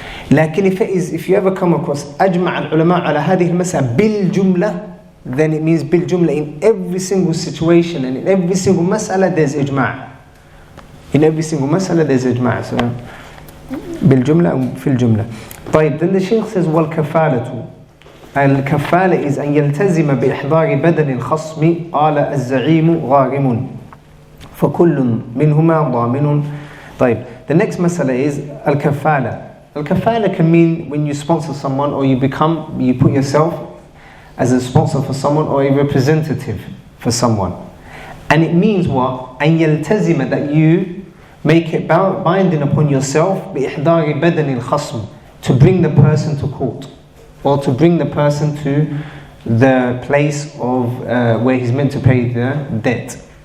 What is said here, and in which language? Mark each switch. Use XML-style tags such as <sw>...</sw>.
<ar>لكن</ar> <en>if you ever come across</en> <ar>أجمع العلماء على هذه المسألة بالجملة,</ar> <en>then it means</en> <ar>بالجملة</ar> <en>in every single situation and in every single mas'ala there's ijma'. In every single mas'ala there's ijma'. So</en> <ar>بالجملة</ar> <en>and fil jumla. طيب, then the Shaykh says والكفالة.</en> <ar>الكفالة</ar> <en>is</en> <ar>أن يلتزم بإحضار بدن الخصم قال الزعيم غارم فكل منهما ضامن.</ar> <en>طيب, the next masala is الكفالة. الكفالة can mean when you sponsor someone, or you put yourself as a sponsor for someone or a representative for someone. And it means what?</en> <ar>أن يلتزم,</ar> <en>that you make it binding upon yourself</en> <ar>بإحضار بدن الخصم,</ar> <en>to bring the person to court, or to bring the person to the place of where he's meant to pay the debt.</en>